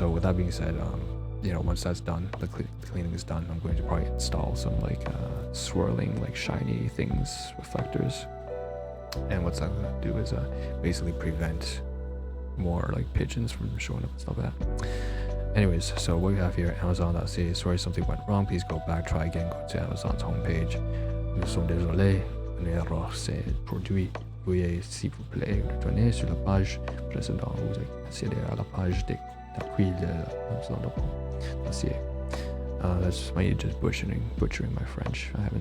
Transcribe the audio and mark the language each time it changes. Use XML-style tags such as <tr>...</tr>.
<en>So with that being said, once that's done, the cleaning is done, I'm going to probably install some like swirling, like shiny things, reflectors. And what's that going to do is basically prevent more like pigeons from showing up and stuff like that. Anyways, so what we have here, Amazon.ca, sorry something went wrong, please go back, try again, go to Amazon's homepage.</en> <fr>Nous sommes désolés, une erreur s'est produite. Veuillez s'il vous plaît retourner sur la page précédente, vous accédez à la page d'accueil de Amazon.ca.</fr> <en>That's my just butchering my French.</en>